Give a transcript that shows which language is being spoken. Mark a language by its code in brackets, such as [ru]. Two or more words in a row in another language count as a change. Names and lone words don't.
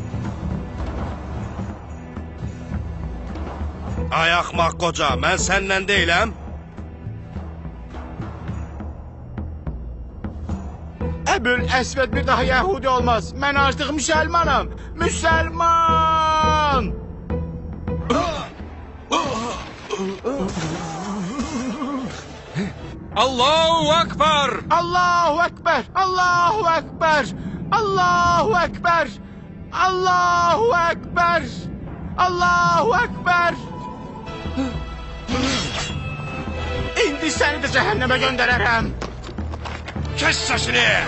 [az] Ay axmaq qoca, mən səndən deyiləm. Əbül Əsvəd bir daha Yahudi olmaz. Mən artıq müsəlmanam. Müsəlman! [ar] الله أكبر! الله أكبر الله أكبر الله أكبر! الله أكبر الله أكبر! [az] İndi səni də cəhənnəmə göndərərəm. [tr] Kes sesini!